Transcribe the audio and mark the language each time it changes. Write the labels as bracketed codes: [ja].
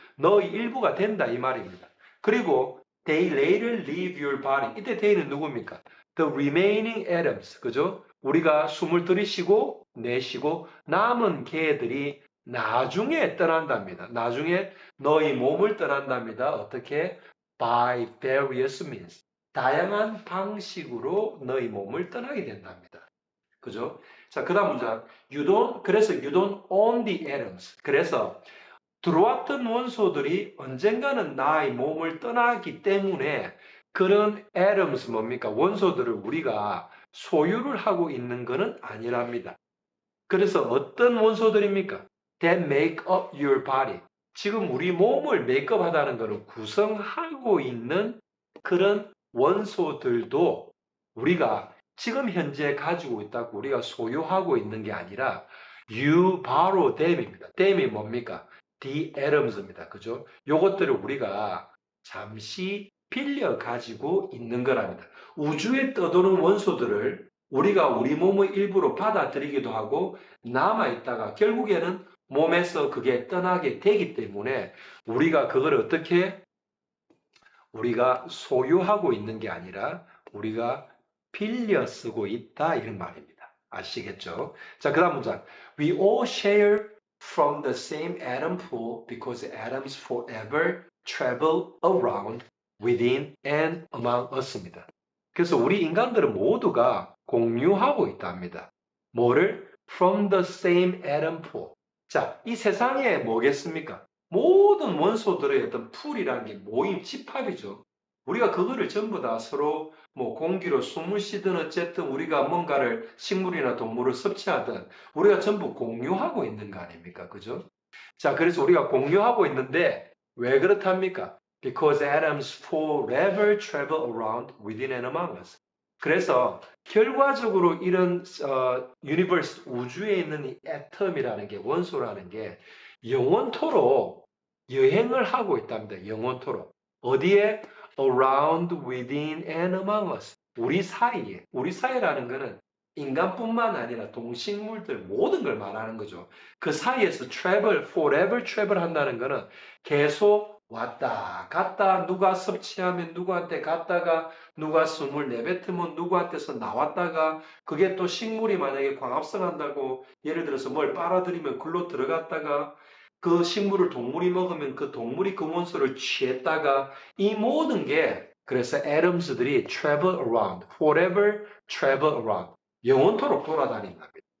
[ko] 너의 일부가 된다 이 말입니다. 그리고 [en] they later leave your body. [ko] 이때 they는 누굽니까? [en] The remaining atoms. [ko] 그죠? 우리가 숨을 들이쉬고 내쉬고 남은 개들이 나중에 떠난답니다. 나중에 너의 몸을 떠난답니다. 어떻게? [en] By various means. [ko] 다양한 방식으로 너희 몸을 떠나게 된답니다. 그죠? 자, 그 다음 문장. 그래서 [en] you don't own the atoms. [ko] 그래서 들어왔던 원소들이 언젠가는 나의 몸을 떠나기 때문에 그런 atoms 뭡니까? 원소들을 우리가 소유를 하고 있는 것은 아니랍니다. 그래서 어떤 원소들입니까? [en] That make up your body. [ko] 지금 우리 몸을 메이크업하다는 것은 구성하고 있는 그런 원소들도 우리가 지금 현재 가지고 있다고 우리가 소유하고 있는 게 아니라 you 바로 them입니다. them이 뭡니까? [en] the atoms입니다. [ko] 그죠? 요것들을 우리가 잠시 빌려 가지고 있는 거랍니다. 우주에 떠도는 원소들을 우리가 우리 몸의 일부로 받아들이기도 하고 남아있다가 결국에는 몸에서 그게 떠나게 되기 때문에 우리가 그걸 어떻게 우리가 소유하고 있는 게 아니라 우리가 빌려 쓰고 있다 이런 말입니다. 아시겠죠? 자, 그 다음 문장. [en] We all share from the same atom pool because atoms forever travel around within and among us입니다. [ko] 그래서 우리 인간들은 모두가 공유하고 있답니다. 뭐를? [en] From the same atom pool. [ko] 자, 이 세상에 뭐겠습니까? 모든 원소들의 어떤 풀이라는 게 모임, 집합이죠. 우리가 그거를 전부 다 서로 뭐 공기로 숨을 쉬든 어쨌든 우리가 뭔가를 식물이나 동물을 섭취하든 우리가 전부 공유하고 있는 거 아닙니까? 그죠? 자, 그래서 우리가 공유하고 있는데 왜 그렇답니까? [en] Because atoms forever travel around within and among us. [ko] 그래서 결과적으로 이런 유니버스 우주에 있는 이 애텀이라는 게 원소라는 게 영원토록 여행을 하고 있답니다. 영원토록. 어디에? [en] Around, within, and among us. [ko] 우리 사이에. 우리 사이라는 거는 인간뿐만 아니라 동식물들 모든 걸 말하는 거죠. 그 사이에서 travel, forever travel 한다는 거는 계속 왔다 갔다 누가 섭취하면 누구한테 갔다가 누가 숨을 내뱉으면 누구한테서 나왔다가 그게 또 식물이 만약에 광합성 한다고 예를 들어서 뭘 빨아들이면 글로 들어갔다가 그 식물을 동물이 먹으면 그 동물이 그 원소를 취했다가 이 모든 게 그래서 atoms들이 [en] travel around, forever travel around [ko] 영원토록 돌아다닌답니다.